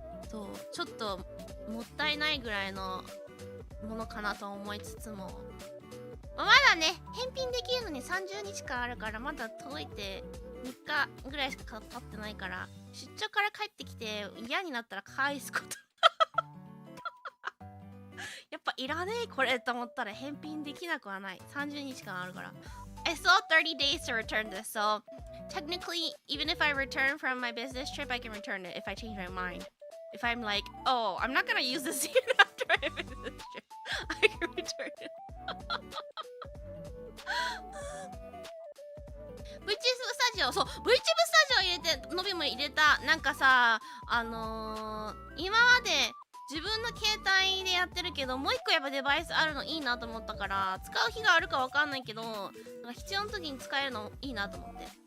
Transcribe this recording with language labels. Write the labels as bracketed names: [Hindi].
[Japanese] そう、ちょっともったいないぐらいのものかなと思いつつも、まだね、返品できるのに30日間あるから、まだ届いて3日ぐらいしか経ってないから、出張から帰ってきて嫌になったら返すこと。やっぱいらねえこれと思ったら返品できなくはない。 30日間あるから。 [English] I still have 30 days to return this, so technically, even if I return from my business trip, I can return it if I change my mind. If I'm like, oh, I'm not gonna use this even after my business trip, I can return it. [Japanese] VTube スタジオ、そう、VTube スタジオ入れて、のびも入れた。なんかさ、今まで自分の携帯でやってるけど、もう一個やっぱデバイスあるのいいなと思ったから、使う日があるかわかんないけど、なんか必要な時に使えるのいいなと思って。